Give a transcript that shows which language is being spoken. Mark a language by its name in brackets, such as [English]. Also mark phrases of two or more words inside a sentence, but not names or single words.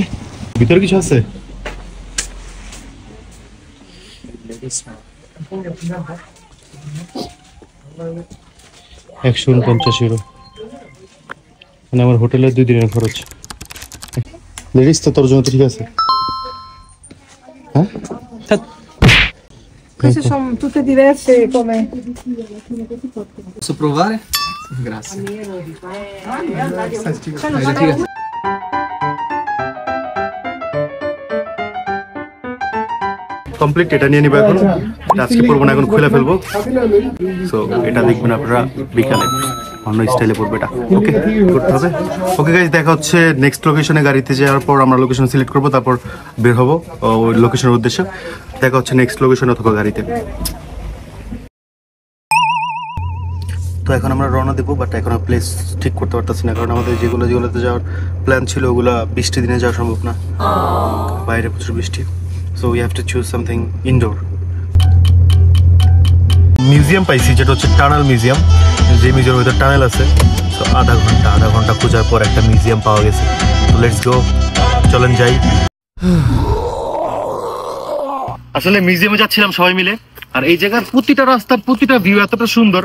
[Bangla] ভিতরে কিছু আছে? 149 ইউরো, মানে আমার হোটেলের 2 দিনের খরচ। লেডিস তো তোর জন্য ঠিক আছে, হ্যাঁ? [Italian] Queste sono tutte diverse come... Posso provare? Grazie. [Bangla] কমপ্লিট, এটা নিয়ে নিবো এখন। আজকে পরবো না, এখন খুলে ফেলবো। সো এটা দেখবেন আপনারা বিকালে, অন্য স্টাইলে পড়বে এটা। ওকে করতে হবে। [English] okay guys, [Bangla] দেখা হচ্ছে [English] next location. [Bangla] গাড়িতে যাওয়ার পর আমরা লোকেশন সিলেক্ট করবো, তারপর বের হবো ওই লোকেশনের উদ্দেশ্যে। দেখা হচ্ছে [English] next location [Bangla] অথবা গাড়িতে। তো এখন আমরা রওনা দেবো, বাট এখন প্লেস ঠিক করতে পারতেছি না, কারণ আমাদের যেগুলোতে যাওয়ার প্ল্যান ছিল ওগুলা বৃষ্টি দিনে যাওয়া সম্ভব না, বাইরে প্রচুর বৃষ্টি। [English] So we have to choose something indoor. [Bangla] মিউজিয়াম পাইছি, যেটা হচ্ছে টানেল মিউজিয়াম, যে মিউজিয়ামের ভিতরে টানেল আছে। তো আধা ঘন্টা খোঁজার পর একটা মিউজিয়াম পাওয়া গেছে। তো [English] let's go, [Bangla] চলেন যাই। আসলে মিউজিয়ামে যাচ্ছিলাম সবাই মিলে, আর এই জায়গার প্রতিটা রাস্তার প্রতিটা ভিউ এতটা সুন্দর।